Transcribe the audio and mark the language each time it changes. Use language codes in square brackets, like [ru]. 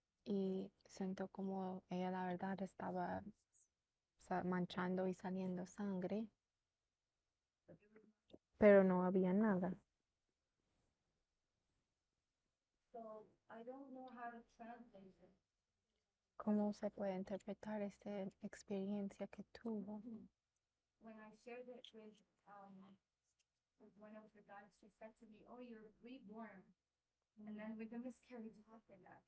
[es] y siento como ella la verdad estaba manchando y saliendo sangre, pero no había nada. [en] So I don't know how to translate it. [es] ¿Cómo se puede interpretar esta experiencia que tuvo? [en] When I shared it with one of the guys, she said to me, "Oh, you're reborn." And then with the miscarriage happened,